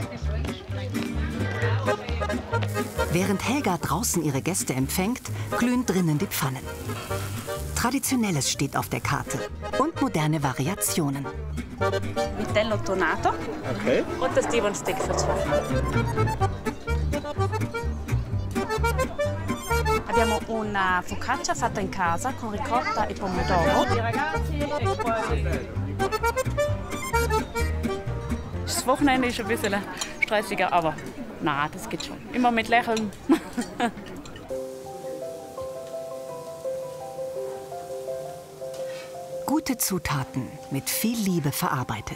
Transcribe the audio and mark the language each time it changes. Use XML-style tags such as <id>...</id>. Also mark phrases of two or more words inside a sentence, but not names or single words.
<de>Während Helga draußen ihre Gäste empfängt, glühen drinnen die Pfannen. Traditionelles steht auf der Karte und moderne Variationen.</de> <it>Vitello tonato.</it> <de>Okay. Und das</de> <en>T-Bone Stick</en> <de>für 2.</de> <it>Abbiamo una focaccia fatta in casa con ricotta e pomodoro.</it> <de>Das Wochenende ist ein bisschen stressiger, aber na, das geht schon. Immer mit Lächeln. Gute Zutaten, mit viel Liebe verarbeitet.</de>